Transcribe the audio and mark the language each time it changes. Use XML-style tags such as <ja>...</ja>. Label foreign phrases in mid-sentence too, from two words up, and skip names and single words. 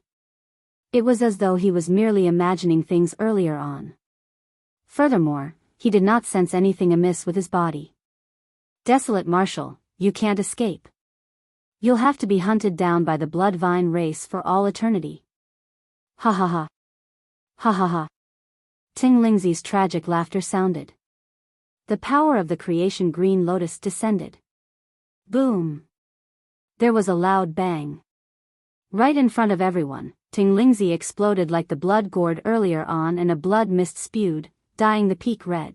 <en>It was as though he was merely imagining things earlier on. Furthermore, he did not sense anything amiss with his body. "Desolate Marshal, you can't escape. You'll have to be hunted down by the Bloodline race for all eternity." Ha ha ha. Ha ha ha. Teng Lingzi's tragic laughter sounded. The power of the creation Green Lotus descended. Boom! There was a loud bang. Right in front of everyone, Teng Lingzi exploded like the blood gourd earlier on and a blood mist spewed, dyeing the peak red.</en>